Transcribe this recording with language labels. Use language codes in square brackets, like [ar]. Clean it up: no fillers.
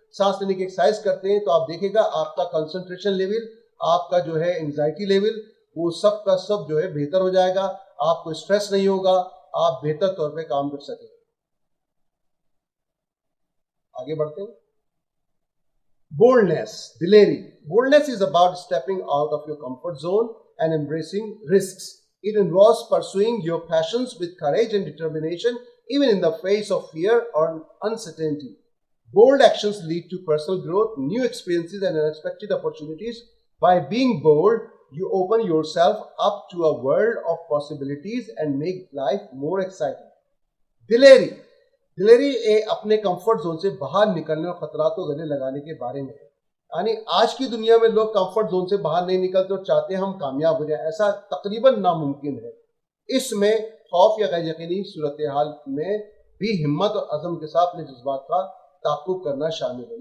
[hi] सांस लेने की एक्सरसाइज करते हैं तो आप देखिएगा आपका कंसंट्रेशन लेवल, आपका जो है एंजाइटी लेवल, वो सब का सब जो है बेहतर हो जाएगा, आपको स्ट्रेस नहीं होगा, आप बेहतर तौर पे काम कर सकेंगे। आगे बढ़ते हैं। बोल्डनेस, दिलेरी। [en] Boldness is about stepping out of your comfort zone and embracing risks. It involves pursuing your passions with courage and determination, even in the face of fear or uncertainty. Bold actions lead to personal growth, new experiences, and unexpected opportunities. By being bold, you open yourself up to a world of possibilities and make life more exciting. [hi] दिलेरी, दिलेरी अपने comfort zone से बाहर निकलने और खतरात को गले लगाने के बारे में है। यानी आज की दुनिया में लोग कंफर्ट जोन से बाहर नहीं निकलते और चाहते हैं हम कामयाब हो जाए, ऐसा तकरीबन नामुमकिन है। इसमें खौफ या गैर यकीनी सूरत हाल में भी हिम्मत और अज़म के साथ अपने जज्बात का ताक़ुब करना शामिल है।